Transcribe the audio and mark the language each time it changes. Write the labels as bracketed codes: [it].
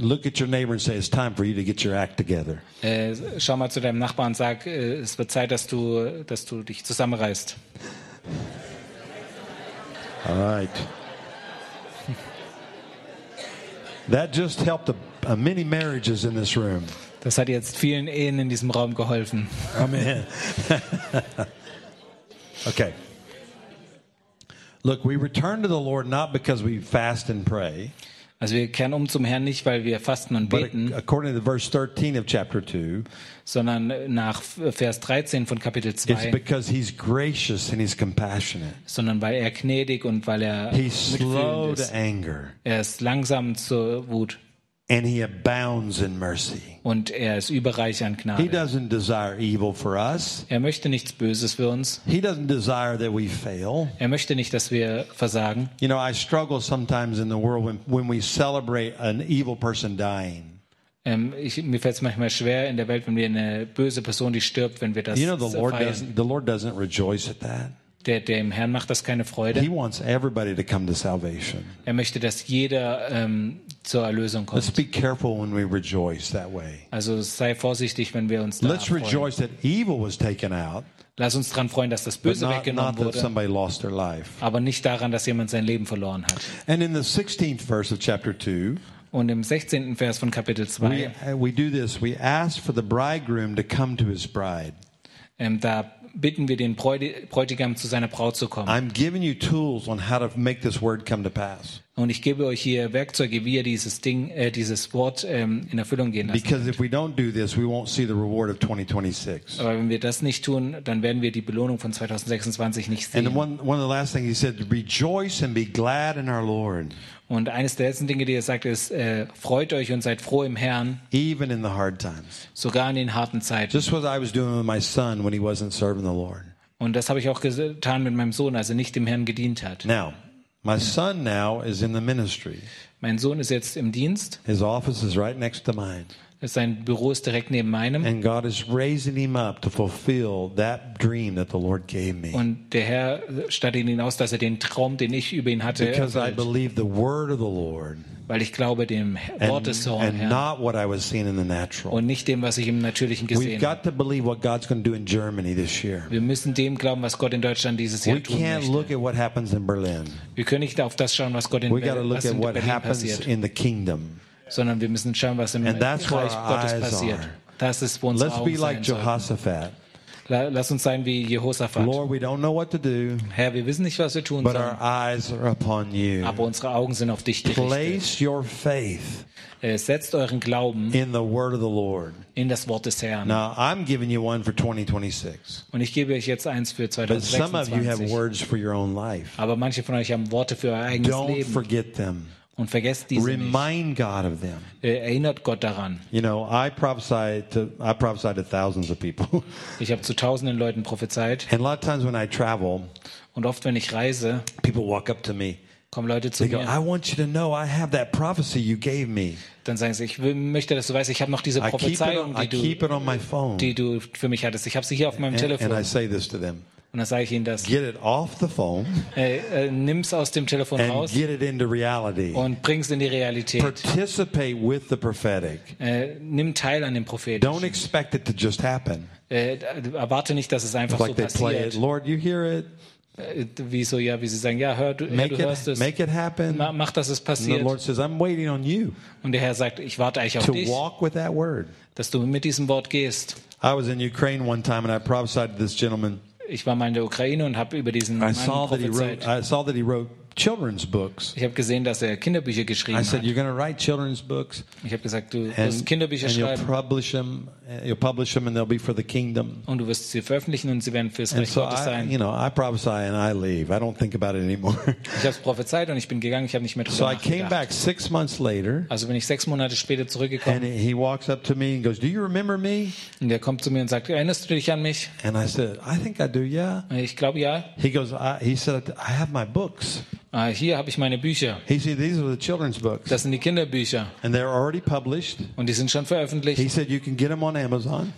[en] Look at your neighbor and say it's time for you to get your act together. [de] Schau mal zu deinem Nachbarn und sag, es wird Zeit, dass du dich zusammenreißt. [en] All right. That just helped many marriages in this room. [de] Das hat jetzt vielen Ehen in diesem Raum geholfen. [en] Amen. Okay. Look, we return to the Lord not because we fast and pray. [de] Also wir kehren um zum Herrn nicht, weil wir fasten und beten. [en] According to verse 13 of chapter 2. [de] Sondern nach Vers 13 von Kapitel 2. [en] It's because he's gracious and he's compassionate. [de] Sondern weil er gnädig und weil er [en] He's slow to anger. [de] Er ist langsam zur Wut. [en] And he abounds in mercy. [de] Und er ist überreich an Gnade. [en] He doesn't desire evil for us. [de] Er möchte nichts Böses für uns. [en] He doesn't desire that we fail. [de] Er möchte nicht, dass wir versagen. [en] You know, I struggle sometimes in the world when we celebrate an evil person dying. [de] Mir fällt es manchmal schwer in der Welt, wenn wir eine böse Person, die stirbt, wenn wir das feiern. [en] You know, the Lord doesn't rejoice at that. [de] Dem Herrn macht das keine Freude. [en] He wants everybody to come to salvation. [de] Er möchte, dass jeder zur Erlösung kommt. [en] Let's be careful when we rejoice that way. [de] Also sei vorsichtig, wenn wir uns da [en] Let's [de] freuen. [en] Rejoice that evil was taken out. [de] Lass uns daran freuen, dass das Böse [en] not, [de] weggenommen [en] not [de] wurde. [en] Somebody lost their life. [de] Aber nicht daran, dass jemand sein Leben verloren hat. [en] And in the 16th verse of chapter 2. [de] Und im 16. Vers von Kapitel 2. [en] We do this. We ask for the bridegroom to come to his bride. [de] Da bitten wir den Bräutigam zu seiner Braut zu kommen. [en] I'm giving you tools on how to make this word come to pass. [de] Und ich gebe euch hier Werkzeuge, wie ihr dieses Wort in Erfüllung gehen lassen. [en] Because if we don't do this, we won't see the reward of 2026. [de] Aber wenn wir das nicht tun, dann werden wir die Belohnung von 2026 nicht sehen. [en] And one of the last things he said, rejoice and be glad in our Lord. [de] Und eines der letzten Dinge, die er sagt, ist, freut euch und seid froh im Herrn. [en] Even in the hard times. [de] Sogar in den harten Zeiten. [en] Just what I was doing with my son when he wasn't serving the Lord. [de] Und das habe ich auch getan mit meinem Sohn, als er nicht dem Herrn gedient hat. [en] Now, my son now is in the ministry. [de] Mein Sohn ist jetzt im Dienst. [en] His office is right next to mine. [de] Sein Büro ist direkt neben meinem. [en] And God is raising him up to fulfill that dream that the Lord gave me. [de] Und der Herr stattet ihn aus, dass er den Traum, den ich über ihn hatte, [en] Because I believe the word of the Lord. [de] Weil ich glaube dem Wort des Herrn. [en] And not what I was seeing in the natural. [de] Und nicht dem, was ich im Natürlichen gesehen habe. [en] We've got to believe what God's going to do in Germany this year. [de] Wir müssen dem glauben, was Gott in Deutschland dieses Jahr tun möchte. [en] We can't look at what happens in Berlin. [de] Wir können nicht auf das schauen, was Gott in Berlin passiert. [en] We got to look at what happens in the kingdom. [de] Sondern wir müssen schauen, was im Reich Gottes passiert. Das ist, wo unsere Augen sein sollten. Lass uns sein wie Jehoshaphat. [en] Lord, we don't know what to do. [de] Herr, wir wissen nicht, was wir tun sollen. [en] But our eyes are upon you. [de] Aber unsere Augen sind auf dich gerichtet. [en] Place your faith. [de] Setzt euren Glauben [en] in the word of the Lord. [de] In das Wort des Herrn. [en] Now, I'm giving you one for 2026. [de] Und ich gebe euch jetzt eins für 2026. [en] But some of you have words for your own life. [de] Aber manche von euch haben Worte für euer eigenes [en] don't [de] Leben. [en] Don't forget them. [de] und vergesst diese [en] Remind God of them. [de] Erinnert Gott daran. [en] You know, I prophesied to thousands of people. [de] Ich habe zu tausenden Leuten prophezeit. [en] And a lot of times when I travel, [de] und oft wenn ich reise, [en] people walk up to me. [de] Kommen Leute zu [en] They go, [de] mir. [en] I want you to know, I have that prophecy you gave me. [de] Dann sagen sie, ich möchte, dass du weißt, ich habe noch diese Prophezeiung, die du für mich hattest. Ich habe sie hier auf meinem Telefon. [en] And I say this to them. [de] Und dann sage ich ihnen das. [en] Get it off the phone. [de] Nimm's aus dem Telefon [en] and [de] raus. [en] Get it into reality. [de] Und bring's in die Realität. [en] Participate with the prophetic. [de] Nimm Teil an dem Prophetischen. [en] Don't expect it to just happen. [de] Erwarte nicht, dass es einfach [en] like [de] so passiert. [en] Lord, you hear it. [de] Wieso ja, wie sie sagen, ja, hör, du hörst es. [en] Make it happen. [de] Mach, dass es passiert. [en] And the Lord says, I'm waiting on you. [de] Und der Herr sagt, ich warte eigentlich auf [en] to [de] dich. [en] To walk with that word. [de] Dass du mit diesem Wort gehst. [en] I was in Ukraine one time and I prophesied to this gentleman. [de] Ich war mal in der Ukraine und habe über diesen Mann prophezeit. [en] I saw that he wrote children's books. [de] Ich habe gesehen, dass er Kinderbücher geschrieben hat. [en] I said, you're going to write children's books. [de] Ich habe gesagt, du wirst Kinderbücher [en] and [de] schreiben. [en] You'll publish them and they'll be for the kingdom. [de] Und du wirst sie veröffentlichen und sie werden fürs Reich Gottes sein. [en] You know, I prophesy and I leave. I don't think about it anymore. [de] Ich habe es prophezeit und ich bin gegangen. Ich habe nicht mehr drüber nachgedacht. [en] So I came back 6 months later. [de] Also bin ich 6 Monate später zurückgekommen. [en] And he walks up to me and goes, "Do you remember me?" [de] Und er kommt zu mir und sagt, erinnerst du dich an mich? [en] And I said, "I think I do, yeah." [de] Ich glaube ja. [en] He goes, he said, "I have my books." [de] Hier habe ich meine Bücher. [en] He said, "These are the children's books." [de] Das sind die Kinderbücher. [en] And they're already published. [de] Und die sind schon veröffentlicht. [en] He said, "You can get them on Amazon."